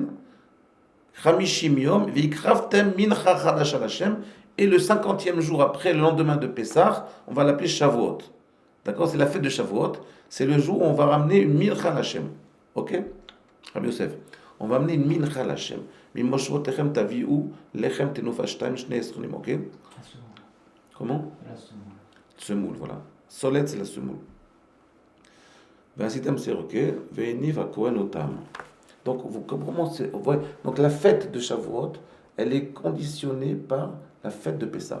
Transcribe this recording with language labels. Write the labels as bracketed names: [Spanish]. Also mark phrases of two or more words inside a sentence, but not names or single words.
[Hebrew] חמישים יום והקרבתם מנחה חדשה השם, [French] et le 50e jour après, le lendemain de Pessah, on va l'appeler Shavuot. D'accord? C'est la fête de Shavuot. C'est le jour où on va ramener une [Hebrew] מנחה השם. [French] Ok? Rabbi Yosef. On va amener une [Hebrew] מנחה השם. ממושבותיכם תביאו לחם תנופה שתיים שני עשרונים. [French] Ok? Comment? La semoule, voilà. Solet, c'est la semoule. Donc, donc la fête de Shavuot, elle est conditionnée par la fête de Pessah.